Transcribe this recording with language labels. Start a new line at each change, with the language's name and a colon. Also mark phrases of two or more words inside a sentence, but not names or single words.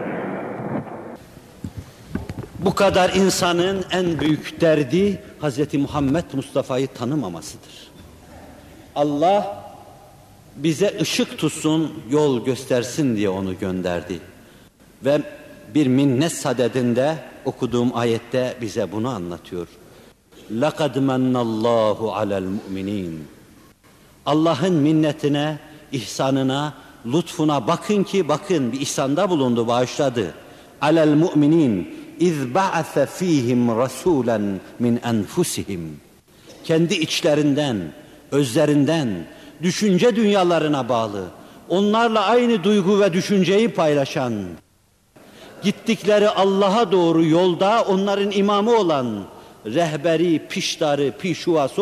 Turkish: Bu kadar insanın en büyük derdi Hz. Muhammed Mustafa'yı tanımamasıdır. Allah bize ışık tutsun, yol göstersin diye onu gönderdi. Ve bir minnet sadedinde okuduğum ayette bize bunu anlatıyor.
Arabic: لَقَدْ مَنَّ اللّٰهُ عَلَى الْمُؤْمِنِينَ
Turkish: Allah'ın minnetine, ihsanına, lütfuna bakın ki bakın bir ihsanda bulundu, bağışladı.
Arabic: عَلَى الْمُؤْمِنِينَ اِذْ بَعَثَ ف۪يهِمْ رَسُولًا مِنْ أَنْفُسِهِمْ
Turkish: Kendi içlerinden, özlerinden, düşünce dünyalarına bağlı, onlarla aynı duygu ve düşünceyi paylaşan, gittikleri Allah'a doğru yolda onların imamı olan, rehberi, piştarı, pişuvası